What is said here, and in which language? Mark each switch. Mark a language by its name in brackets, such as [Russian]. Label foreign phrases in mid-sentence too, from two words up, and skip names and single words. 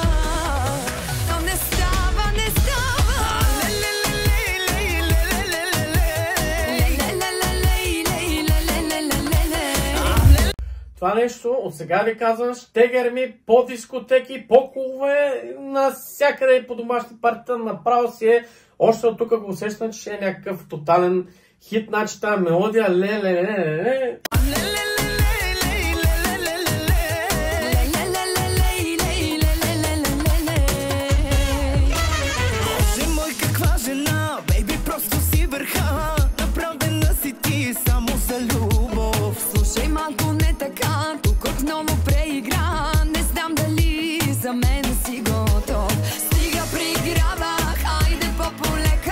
[Bulgarian] Това нещо от сега ви казвам, ще гърми по дискотеки, по клубове, навсякъде и по домашни партита, направо си е. Още от тук го усещам, че ще е някакъв тотален хит, значи тази мелодия ле-ле-ле-ле-ле. Боже мой, каква жена, бейби, просто си върха. Направена си ти само за любов. Слушай малко не така, тук отново преигра. Не знам дали за мен си готов. Стига пригравах, айде по-полека.